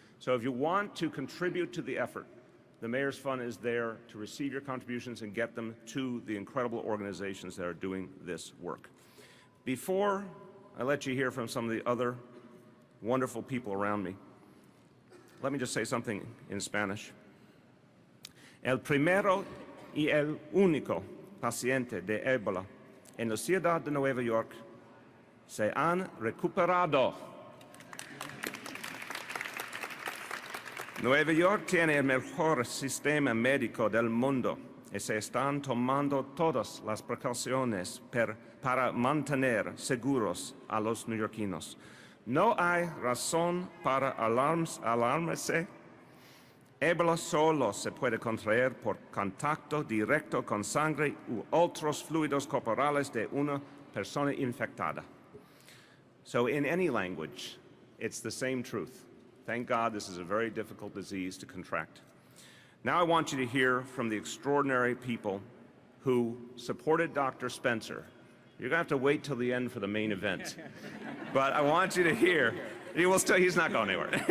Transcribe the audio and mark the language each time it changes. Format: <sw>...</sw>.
<en>So if you want to contribute to the effort, the Mayor's Fund is there to receive your contributions and get them to the incredible organizations that are doing this work. Before I let you hear from some of the other wonderful people around me, let me just say something in Spanish.</en> <es>El primero y el único paciente de Ebola en la ciudad de Nueva York se han recuperado. Nueva York tiene el mejor sistema médico del mundo y se están tomando todas las precauciones para mantener seguros a los neoyorquinos. No hay razón para alarmarse. Ébola solo se puede contraer por contacto directo con sangre u otros fluidos corporales de una persona infectada.</es> <en>So in any language, it's the same truth. Thank God this is a very difficult disease to contract. Now I want you to hear from the extraordinary people who supported Dr. Spencer. You're going to have to wait till the end for the main event. But I want you to hear, he's not going anywhere.</en>